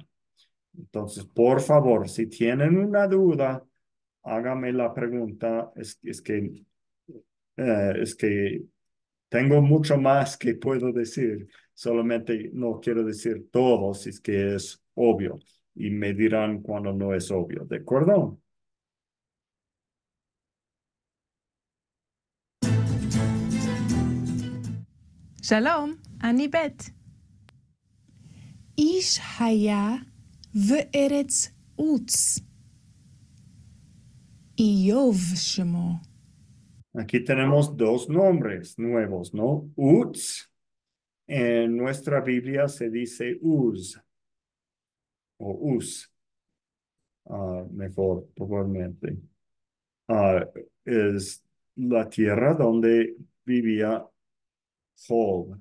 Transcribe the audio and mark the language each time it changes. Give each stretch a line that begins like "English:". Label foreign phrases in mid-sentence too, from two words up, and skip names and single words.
Spanish: Entonces, por favor, si tienen una duda, hágame la pregunta. Es que tengo mucho más que puedo decir. Solamente no quiero decir todo si es que es obvio. Y me dirán cuando no es obvio. ¿De acuerdo?
Hebrew: שלום, אני בית. איש היה וארץ עוץ. איוב שמו.
Spanish: Aquí tenemos dos nombres nuevos, ¿no? Uz. En nuestra Biblia se dice Uz o Uz, mejor, probablemente. Ah, es la tierra donde vivía Job.